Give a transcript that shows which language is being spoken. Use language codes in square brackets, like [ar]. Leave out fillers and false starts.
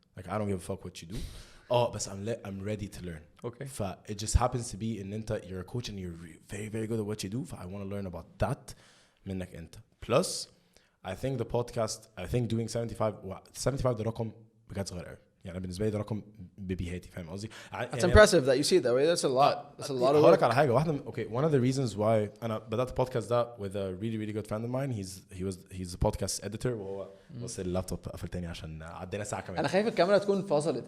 [en] Like I don't give a fuck what you do. But I'm ready to learn. Okay. It just happens to be in you're a coach and you're very very good at what you do. I want to learn about that [ar] منك انت. [en] Plus I think the podcast doing 75 [ar] ده رقم بجد صغير قوي. يعني بالنسبه لي ده رقم ببيهاتي فاهم قصدي. [en] It's impressive that you see it that way. That's a lot. That's a lot of work. [ar] هقولك على حاجه واحده. [en] Okay, one of the reasons why [ar] انا بدات البودكاست ده [en] with a really really good friend of mine. He's a podcast editor [ar] وهو بص اللابتوب قفل تاني عشان عدينا ساعه كمان. انا خايف الكاميرا تكون فصلت.